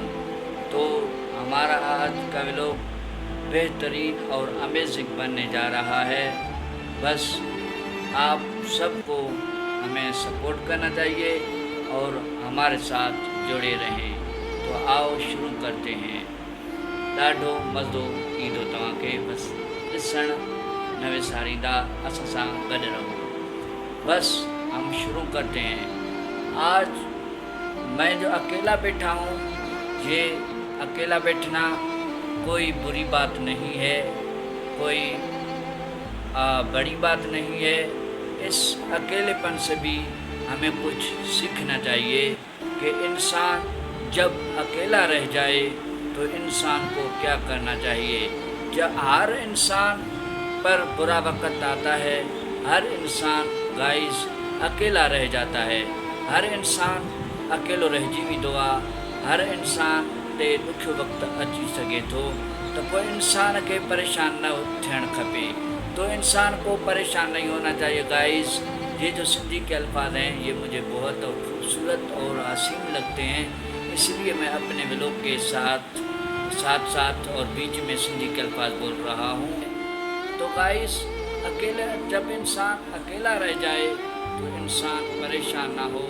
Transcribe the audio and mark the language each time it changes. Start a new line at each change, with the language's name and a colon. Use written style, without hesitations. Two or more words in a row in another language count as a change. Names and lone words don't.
Hindi: तो हमारा आज का व्लॉग बेहतरीन और अमेजिंग बनने जा रहा है। बस आप सबको हमें सपोर्ट करना चाहिए और हमारे साथ जुड़े रहें। तो आओ शुरू करते हैं।
Sindhi: ॾाढो मज़ो ईंदो तव्हांखे बस ॾिसण नवे सारींदा असां सां गॾु रहो।
Hindi: बस हम शुरू करते हैं। आज मैं जो अकेला बैठा हूँ, ये अकेला बैठना कोई बुरी बात नहीं है, कोई बड़ी बात नहीं है। इस अकेलेपन से भी हमें कुछ सीखना चाहिए कि इंसान जब अकेला रह जाए तो इंसान को क्या करना चाहिए। जब हर इंसान पर बुरा वक्त आता है, हर इंसान गाइस अकेला रह जाता है।
Sindhi: हर इंसान अकेलो रहिजी वेंदो आहे। हर इंसान ते ॾुखियो वक़्तु अची सघे थो, तो कोई इंसान के परेशान न थियणु खपे।
Hindi: तो इंसान को परेशान नहीं होना चाहिए गाइस। ये जो सिंधी के अल्फाज हैं, ये मुझे बहुत खूबसूरत और हसीन लगते हैं, इसलिए मैं अपने व्लॉग के साथ साथ और बीच में सिंधी के अल्फाज बोल रहा हूँ। तो गाइस, अकेले जब इंसान अकेला रह जाए तो इंसान परेशान ना हो।